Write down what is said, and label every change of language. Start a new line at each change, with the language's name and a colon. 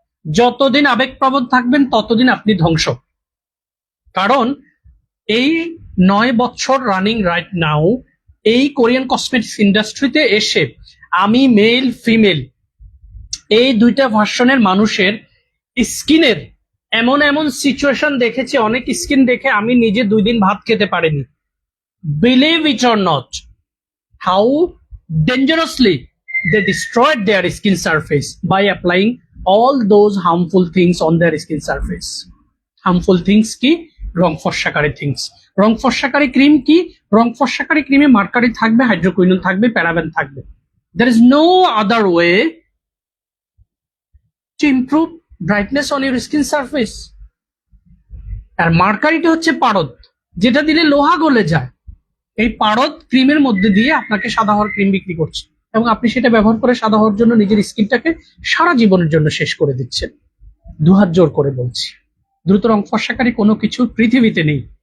Bangla: যতদিন আবেগপ্রবণ থাকবেন ততদিন আপনি ধ্বংস। কারণ এই 9 বছর
English: running right now
Bangla: এই কোরিয়ান কসমেটিক্স ইন্ডাস্ট্রিতে এসে আমি মেল ফিমেল এই দুইটা ভার্সনের মানুষের স্কিনের এমন এমন সিচুয়েশন দেখেছি, অনেক স্কিন দেখে আমি নিজে 2 দিন ভাত খেতে পারিনি।
English: Believe it or not, how dangerously they destroyed their skin surface by applying all those harmful things on their skin surface. Harmful things
Bangla: কি? রং ফর্সাকারী থিংস। রং ফর্সাকারী ক্রিম কি? রং ফর্সাকারী ক্রিমে মার্কারি থাকবে, হাইড্রোকুইনোন থাকবে, প্যারাবেন থাকবে।
English: There is no other way to improve brightness on your skin surface.
Bangla: আর মার্কারিটা হচ্ছে পারদ, যেটা দিলে লোহা গলে যায়। এই পারদ ক্রিমের মধ্যে দিয়ে আপনাকে সাদা হওয়ার ক্রিম বিক্রি করছে, এবং আপনি সেটা ব্যবহার করে সাদা হওয়ার জন্য নিজের স্কিনটাকে সারা জীবনের জন্য শেষ করে দিচ্ছেন। দুহাত জোর করে বলছি, দ্রুত রং ফর্সাকারী কোনো কিছু পৃথিবীতে নেই।